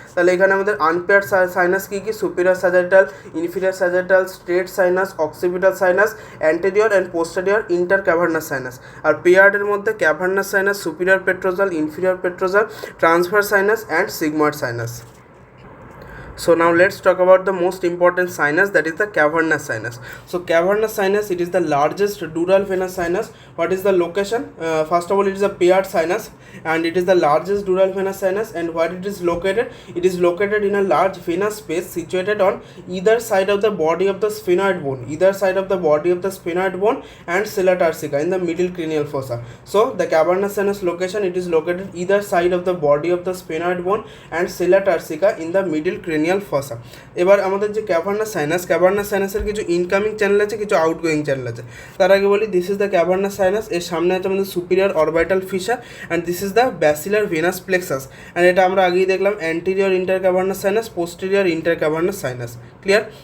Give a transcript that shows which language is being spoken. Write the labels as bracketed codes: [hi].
[bn] তাহলে এখানে আমাদের unpaired sinus key key? Superior sagittal, inferior sagittal, straight sinus, occipital sinus, anterior and posterior inter cavernous sinus. আর পেয়ার্ডের মধ্যে cavernous sinus, superior petrosal, inferior petrosal, transverse sinus and sigmoid sinus. [en] So now let's talk about the most important sinus, that is the cavernous sinus. So cavernous sinus, it is the largest dural venous sinus. What is the location? First of all, it is a paired sinus and it is the largest dural venous sinus. And where it is located? It is located in a large venous space situated on either side of the body of the sphenoid bone, either side of the body of the sphenoid bone and sella turcica in the middle cranial fossa. So the cavernous sinus location, it is located either side of the body of the sphenoid bone and sella turcica in the middle cranial fossa. [bn] এবার আমাদের যে cavernous সাইনাসের কিছু incoming channel আছে, কিছু outgoing channel আছে। তার আগে বলি, [en] this is the cavernous sinus, [bn] এর সামনে আছে আমাদের superior orbital fisher [en] and this is the basilar venous plexus [bn] and এটা আমরা আগেই দেখলাম anterior inter cavernous sinus, posterior inter cavernous sinus. Clear?